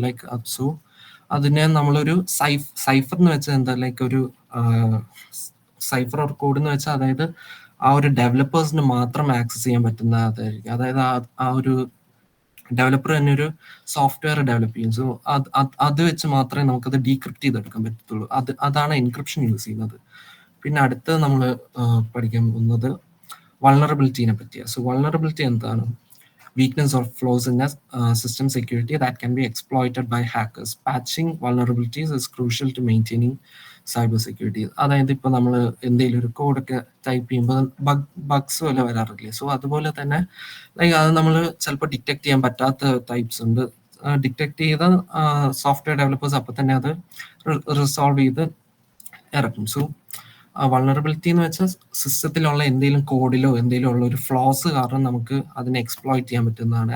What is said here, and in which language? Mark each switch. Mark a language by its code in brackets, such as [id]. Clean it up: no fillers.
[ml] Like so അതിനെ നമ്മളൊരു cipher എന്ന് വെച്ചാൽ എന്താ, ലൈക്ക് ഒരു സൈഫർ ഓർ കോഡ് എന്ന് വെച്ചാൽ അതായത് ആ ഒരു ഡെവലപ്പേഴ്സിന് മാത്രം ആക്സസ് ചെയ്യാൻ പറ്റുന്ന അതായിരിക്കും. അതായത് ആ ഒരു ഡെവലപ്പർ തന്നെ ഒരു സോഫ്റ്റ്വെയർ ഡെവലപ്പ് ചെയ്യും. സോ അത് വെച്ച് മാത്രമേ നമുക്കത് ഡീക്രിപ്റ്റ് ചെയ്തെടുക്കാൻ പറ്റത്തുള്ളൂ. അതാണ് എൻക്രിപ്ഷൻ യൂസ് ചെയ്യുന്നത്. പിന്നെ അടുത്തത് നമ്മൾ പഠിക്കാൻ പോകുന്നത് വൾണറബിലിറ്റിനെ പറ്റിയാണ്. സോ വൾണറബിലിറ്റി എന്താണ്? [en] weakness or flaws in a system security that can be exploited by hackers. Patching vulnerabilities is crucial to maintaining cyber security. [ml] അതായത് ഇപ്പോൾ നമ്മൾ എന്തെങ്കിലും ഒരു കോഡൊക്കെ ടൈപ്പ് ചെയ്യുമ്പോൾ ബഗ്സ് പോലെ വരാറില്ലേ. സോ അതുപോലെ തന്നെ ലൈക്ക് അത് നമ്മൾ ചിലപ്പോൾ ഡിറ്റക്ട് ചെയ്യാൻ പറ്റാത്ത ടൈപ്സ് ഉണ്ട്. ഡിറ്റക്ട് ചെയ്ത സോഫ്റ്റ്വെയർ ഡെവലപ്പേഴ്സ് അപ്പോൾ തന്നെ അത് റിസോൾവ് ചെയ്ത് ഇറക്കും. സോ വൾണറബിലിറ്റി എന്ന് വെച്ചാൽ സിസ്റ്റത്തിലുള്ള എന്തെങ്കിലും കോഡിലോ എന്തെങ്കിലും ഉള്ള ഒരു ഫ്ലോസ് കാരണം നമുക്ക് അതിനെ എക്സ്പ്ലോയിറ്റ് ചെയ്യാൻ പറ്റുന്നതാണ്.